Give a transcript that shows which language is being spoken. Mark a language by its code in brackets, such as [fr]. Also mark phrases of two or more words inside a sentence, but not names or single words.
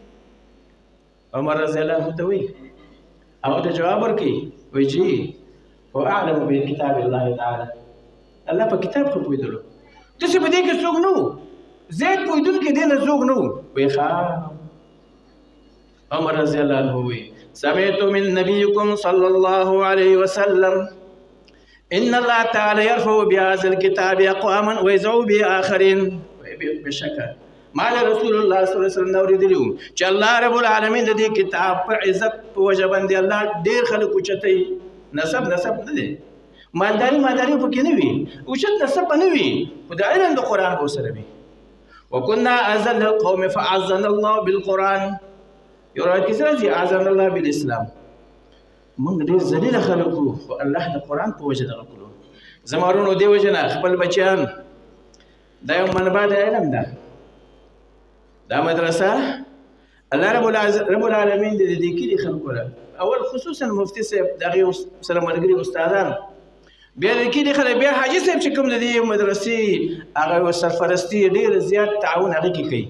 [ps] عمر [ar] رضی الله عنه [ps] ته وایي هغه ته جواب ورکوي وایي جی [ar] هو اعلم بکتاب الله تعالی [ps] الله په کتاب خو پوهېدلو داسې په دې کې څوک نه و زید پوهېدونکی دې نه څوک نه و. وایي ښه [ar] عمر رضی الله عنه وایي سمعت من نبيكم صلى الله عليه وسلم ان الله تعالى يرفع بهذا الكتاب اقواما ويزعو به اخرين. [ps] بشکه ما له [ar] رسول الله صلی الله علیه وسلم [ps] اوریدلو چې [ar] الله رب العالمین [ps] د دې کتاب په عزت په وجه باندې الله ډېر خلک اوچتوي. نسب نه دی مالداري پکې نه وي اوچت نسب نه وي خو د علم د قرآن به ورسره وي. [ar] وكنا اذل القوم فاعزنا الله بالقرآن. [ps] یو روایت کې راځي [ar] اعزنا الله بالاسلام. [ps] موږ ډېر ذلیل خلک وو خو الله د قرآن په وجه دغه کړو. زما ورونو دې وجه نه خپل بچیان دا یو منبع د علم ده. دا مدرسه الله رب العالمین د دې کلي خلکو له اول خصوصا مفتي صاحب دغه سره ملګري استادان بیا د کلي خلک بیا حاجي صاحب چې کوم د دې مدرسې هغه سرپرستي ډېر زیات تعاون هغه کې کوي.